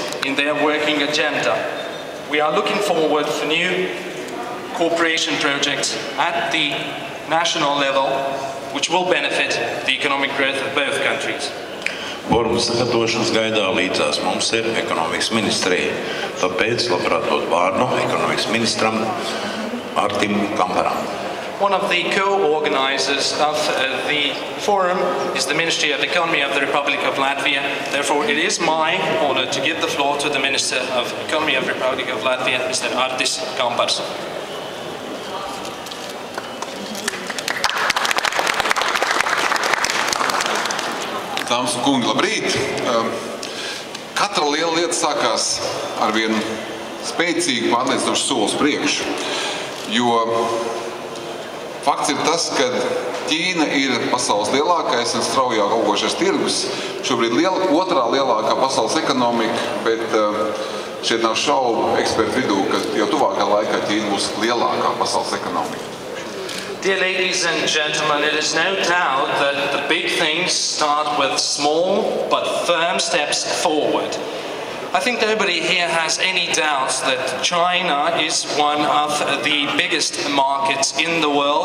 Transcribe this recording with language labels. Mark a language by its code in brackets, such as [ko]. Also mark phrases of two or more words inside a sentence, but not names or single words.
[en] in their working agenda. We are looking forward to new cooperation projects at the national level, which will benefit the economic growth of both countries. [lv] Foruma sagatavošanas gaidā līdzās mums ir ekonomikas ministrija, tāpēc labprāt dot vārdu ekonomikas ministram Artim Kamparam. [en] One of the co-organizers of the forum is the Ministry of Economy of the Republic of Latvia. Therefore, it is my honor to give the floor to the Minister of Economy of the Republic of Latvia, Mr. Artis Kampars. [lv] Dāmas un kungi, labrīt! Katra liela lieta sākās ar vienu spēcīgu pārliecinošu soli uz priekšu, jo fakts ir tas, ka Ķīna ir pasaules lielākais un straujāk augošais tirgus, šobrīd otrā lielākā pasaules ekonomika, bet šeit nav šaubu ekspertu vidū, ka jau tuvākā laikā Ķīna būs lielākā pasaules ekonomika. [en] Dear ladies and gentlemen, it is no doubt that the big things start with small but firm steps forward. I think nobody here has any doubts that China is one of the biggest markets in the world.